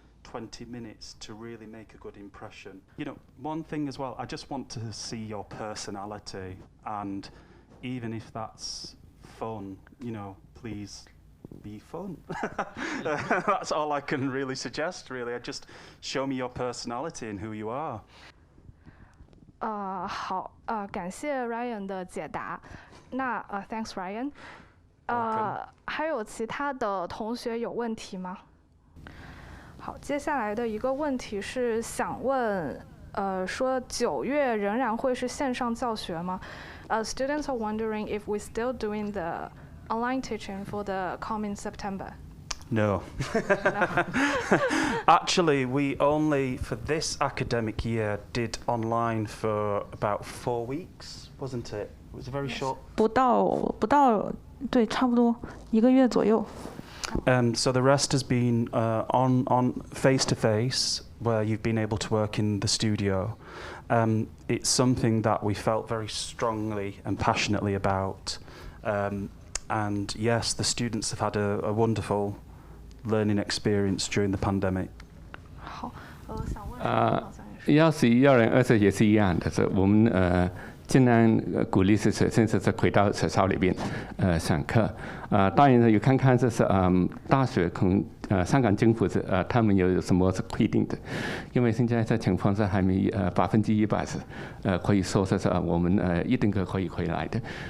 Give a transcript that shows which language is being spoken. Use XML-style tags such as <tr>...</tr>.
<en>20 minutes to really make a good impression. You know, one thing as well, I just want to see your personality, and even if that's fun, you know, please be fun. That's all I can really suggest, really. Just show me your personality and who you are.</en> <zh>好，感谢 Ryan 的解答。那</zh> <en>thanks Ryan。</en> <zh>还有其他的同学有问题吗？好，接下来的一个问题是想问，说9月仍然会是线上教学吗？</zh> <en>Students are wondering if we're still doing the online teaching for the coming September. No. Actually, we only, for this academic year, did online for about 4 weeks, wasn't it? It was a very short.</en> <zh>不到，对，差不多1个月左右。</zh> <en>So the rest has been on face-to-face, where you've been able to work in the studio. It's something that we felt very strongly and passionately about. And yes, the students have had a wonderful learning experience during the pandemic.</en> <zh>好，想问 11、12、20也是一样的，是我们尽量鼓励是学生是回到学校里边上课。当然有看看就是大学香港政府是他们有什么是规定的，因为现在这情况是还没100%是可以说是我们一定可以回来的。</zh>